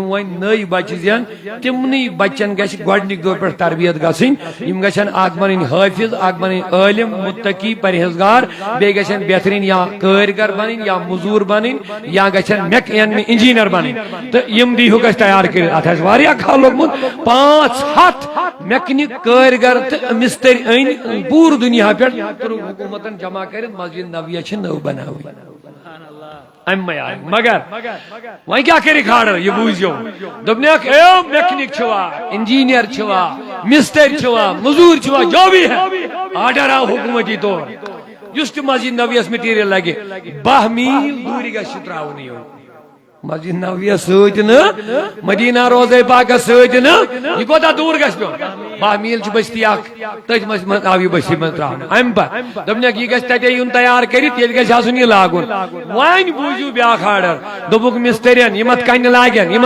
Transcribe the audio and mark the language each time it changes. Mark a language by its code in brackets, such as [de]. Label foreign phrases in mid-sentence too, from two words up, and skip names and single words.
[ks] وۄنۍ نٔے بچہِ زٮ۪ن تِمنٕے بچن گژھِ گۄڈنِکۍ دۄہ پٮ۪ٹھ تربیت گژھٕنۍ یِم گژھن اکھ بنٕنۍ حٲفظ اکھ بنٕنۍ عٲلم متقی پرہیزگار بیٚیہِ گژھن بہترین یا کٲرگر بنٕنۍ یا مزوٗر بنٕنۍ یا گژھن انجیٖنر بنٕنۍ تہٕ یِم دیٖہُکھ اسہِ تیار کٔرِتھ اتھ آسہِ واریاہ کال لوٚگمُت 500 میکنِک کٲرگر تہٕ مستری أنۍ پوٗرٕ دُنیا پٮ۪ٹھ ترک حکوٗمتن جمع کٔرِتھ مسجد نبویہ چھِ نٔو بناوٕنۍ ام معیار مگر وۄنۍ کیٛاہ کٔرِکھ آرڈر یہِ بوٗزِو دوٚپنکھ اے میکنِک چھُوا انجیٖنر چھُوا مستری چھُوا مزوٗر چھُوا [ur] جو بھی ہے [ks] آرڈر آو حکوٗمتی طور یُس تہِ مسجد نبویس مٹیریل لگہِ 12 میل دوٗرِ گژھِ تراوُن یہِ مسجد نبوی سۭتۍ نہٕ مدینہ روزے پاک سۭتۍ نہٕ یہ کوتاہ دوٗر گژھِ پیوٚن 12 میٖل چھِ بستی اکھ تٔتھۍ منٛز آو یہ بستی منٛز تراونہٕ امہِ پتہٕ دوٚپنکھ یہ گژھِ تتے یُن تیار کٔرِتھ ییٚتہِ گژھِ آسُن یہ لاگُن وۄنۍ بوٗزِو بیٛاکھ آرڈر دوٚپُکھ مسترین یِم اتھ کنہِ لاگن یِم